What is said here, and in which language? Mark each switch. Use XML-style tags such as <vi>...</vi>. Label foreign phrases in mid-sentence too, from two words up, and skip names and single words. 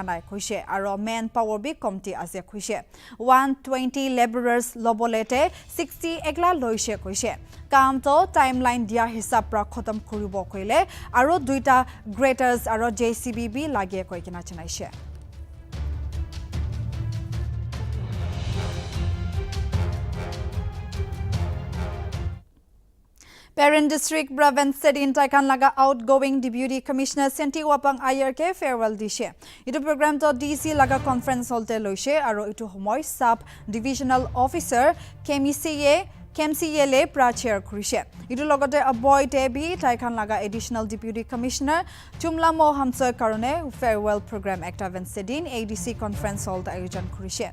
<nag>नाय खुशे और</nag> <en>man power</en> <nag>भी कमती आसे खुशे 120 लेबरर्स लबलेते 60 एकला लइसे खुशे काम तो टाइमलाइन दिया हिसाब प्रा खत्म करिबो कइले और दुइटा ग्रेटर्स और जेसीबी भी लागे कइकिना चनाइसे Parent District Braven Sedin Taikan Laga</nag> <en>outgoing Deputy Commissioner</en> <nag>Senti Wapang Ayer ke farewell dishe. Itu program to DC Laga conference holte loise aro itu homoy</nag> <en>sub divisional officer</en> <nag>KMCA le prachair kurise. Itu logote aboy te bhi Taikan Laga</nag> <en>additional Deputy Commissioner</en> <nag>Chumla Mo Hamsa karone</nag> <en>farewell program</en> <nag>ekta Sedin</nag> <en>ADC conference</en> <nag>holte ayojan kurise.</nag>